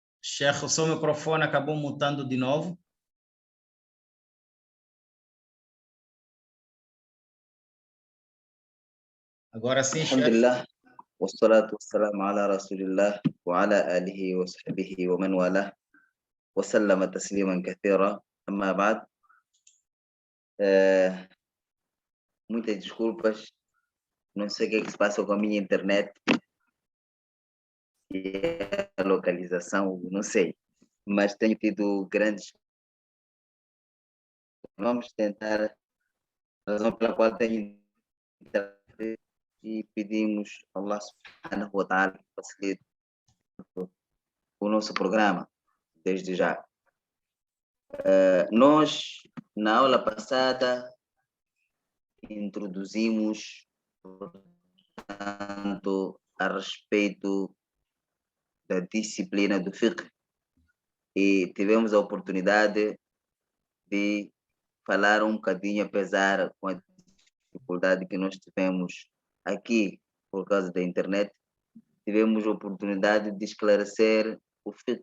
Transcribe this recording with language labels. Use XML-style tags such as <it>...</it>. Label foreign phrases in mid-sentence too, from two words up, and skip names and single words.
<pt>Sheikh, o seu microfone acabou mutando de novo. Agora sim, Sheikh.</pt> <ar>الحمد لله والصلاة والسلام على رسول الله وعلى آله وصحبه ومن والاه وسلم تسليما كثيرا. أما بعد,</ar> <pt>muitas desculpas, não sei o que é que se passa com a minha internet e a localização, não sei, mas tenho tido grandes. Vamos tentar, a razão pela qual tenho e pedimos a</pt> <ar>الله سبحانه وتعالى</ar> <pt>que facilite o nosso programa, desde já. Nós, na aula passada, introduzimos, portanto, a respeito da disciplina do fiqh e tivemos a oportunidade de falar um bocadinho, apesar com a dificuldade que nós tivemos aqui por causa da internet, tivemos a oportunidade de esclarecer o fiqh.</pt>